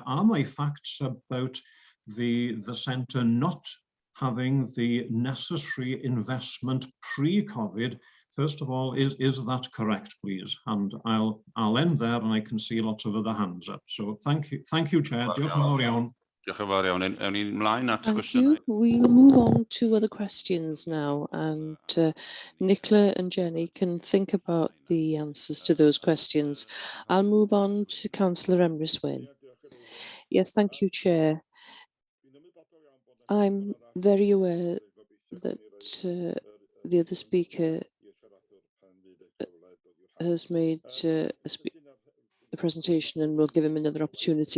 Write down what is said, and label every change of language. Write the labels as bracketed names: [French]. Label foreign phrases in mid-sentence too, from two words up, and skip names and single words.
[English] Are my facts about the centre not having the necessary investment pre-COVID? First of all, is that correct, please? And I'll end there, and I can see lots of other hands up. So thank you, Chair. [Welsh] Diolch yn fawr iawn. Diolch yn fawr iawn. Awn ni ymlaen at [English] Thank [Welsh] gwestiynau. [English] you. We'll move on to other questions now, and Nicola and Jenny can think about the answers to those questions. I'll move on to Councillor Emrys Wyn. Yes, thank you, Chair. I'm very aware that the other speaker has made a presentation, and we'll give him another opportunity.